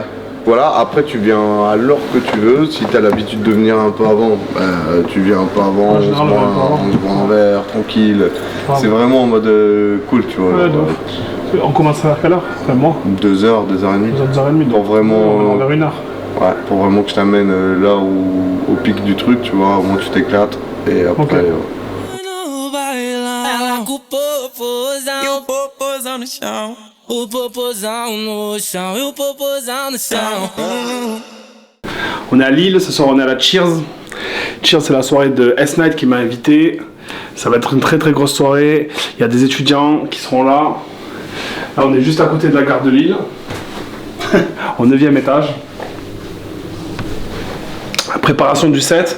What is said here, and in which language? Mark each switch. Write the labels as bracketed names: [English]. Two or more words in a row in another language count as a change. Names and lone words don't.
[French] Voilà, après tu viens à l'heure que tu veux. Si tu as l'habitude de venir un peu avant, tu viens un peu avant, on se boit un verre, tranquille. C'est vraiment en mode cool, tu vois. Ouais, donc. On commence à quelle heure? Enfin, moi 2h, 2h30. 2h30. Pour vraiment. Vers 1h. Ouais, pour vraiment que je t'amène là au pic du truc, tu vois, au moins tu t'éclates. Et après. Okay. [Portuguese] O popozão no chão e o popozão no chão. [French] On est à Lille, ce soir on est à la Cheers. Cheers, c'est la soirée de S-Night qui m'a invité. Ça va être une très grosse soirée. Il y a des étudiants qui seront là. Là on est juste à côté de la gare de Lille. Au 9e étage. La préparation du set.